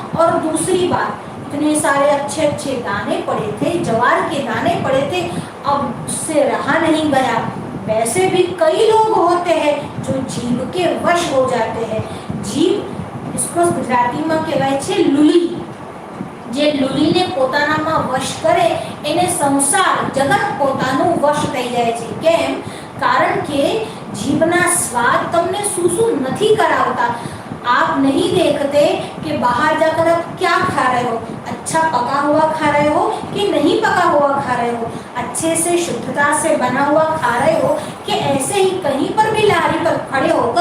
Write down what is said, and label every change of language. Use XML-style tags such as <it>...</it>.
<hi>और दूसरी बात, इतने सारे अच्छे अच्छे दाने पड़े थे, ज्वार के दाने पड़े थे, अब उससे रहा नहीं गया। वैसे भी कई लोग होते हैं जो जीव के वश हो जाते हैं। जीव, इसको गुजराती में</hi> <gu>कहेवाय छे लूली। जे लूली ने પોતાનામાં વશ કરે એને સંસાર જગત પોતાનું વશ થઈ જાય છે। કેમ? કારણ કે જીભના સ્વાદ તમને શું નથી કરાવતા।</gu> <hi>आप नहीं देखते कि बाहर जाकर आप क्या खा रहे हो, अच्छा पका हुआ खा रहे हो कि नहीं पका हुआ खा रहे हो, अच्छे से शुद्धता से बना हुआ खा रहे हो कि ऐसे ही कहीं पर भी लारी पर खड़े</hi>